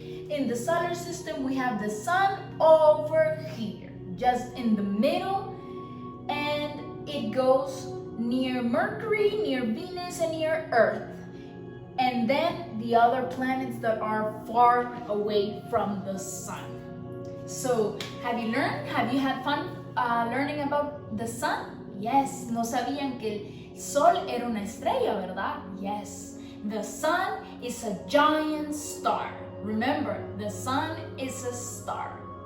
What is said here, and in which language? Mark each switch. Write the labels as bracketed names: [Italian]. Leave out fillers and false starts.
[English] In the solar system, we have the sun over here, just in the middle, and it goes near Mercury, near Venus, and near Earth. And then the other planets that are far away from the sun. So, have you learned? Have you had fun learning about the sun? [Spanish] Yes, no sabían que el sol era una estrella, ¿verdad? [English] Yes, the sun is a giant star. Remember, the sun is a star.